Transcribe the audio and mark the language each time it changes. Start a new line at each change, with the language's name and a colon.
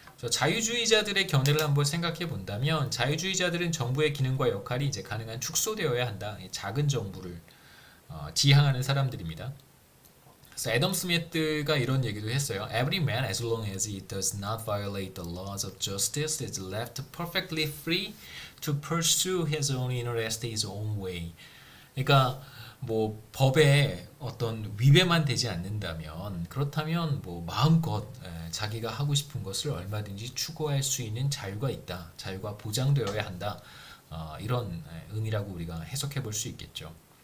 Korean: 자유주의자들의 견해를 한번 생각해 본다면 자유주의자들은 정부의 기능과 역할이 이제 가능한 축소되어야 한다. 작은 정부를 지향하는 사람들입니다. 그래서 애덤 스미스가 이런 얘기도 했어요.
English: Every man, as long as he does not violate the laws of justice, is left perfectly free to pursue his own interest his own way.
Korean: 그러니까 뭐 법에 어떤 위배만 되지 않는다면 그렇다면 뭐 마음껏 자기가 하고 싶은 것을 얼마든지 추구할 수 있는 자유가 있다. 자유가 보장되어야 한다. 이런 의미라고 우리가 해석해 볼 수 있겠죠.